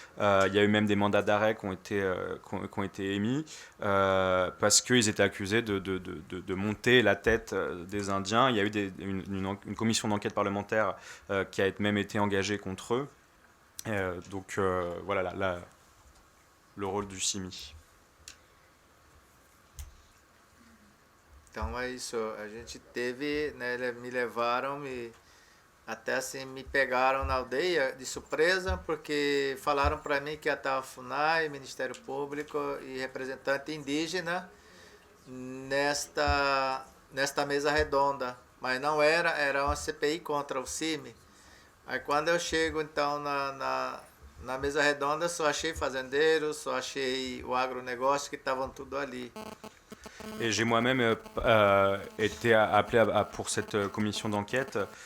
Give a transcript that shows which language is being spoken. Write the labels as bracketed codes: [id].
[fr] Il y a eu même des mandats d'arrêt qui ont été émis parce qu'ils étaient accusés de monter la tête des Indiens. Il y a eu une commission d'enquête parlementaire qui a même été engagée contre eux. Donc voilà le rôle du CIMI. [pt] Então é isso, a gente teve, né, me levaram, até assim, me pegaram na aldeia de surpresa, porque falaram para mim que ia estar a FUNAI, Ministério Público e representante indígena nesta mesa redonda, mas não era uma CPI contra o CIMI. Aí quando eu chego então na mesa redonda, só achei fazendeiros, só achei o agronegócio que estavam tudo ali. [fr] Et j'ai moi-même été appelé pour cette commission d'enquête.